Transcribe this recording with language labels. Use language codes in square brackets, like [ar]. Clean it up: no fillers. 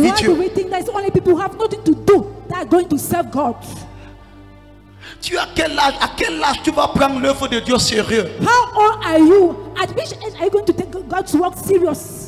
[en] Why do [fr] Dieu? [en] we think that it's only people who have nothing to do that are going to serve God? [fr] Tu as quel âge? À quel âge tu vas prendre l'œuvre de Dieu sérieux? [en] How old are you? At which age are you going to take God's work serious?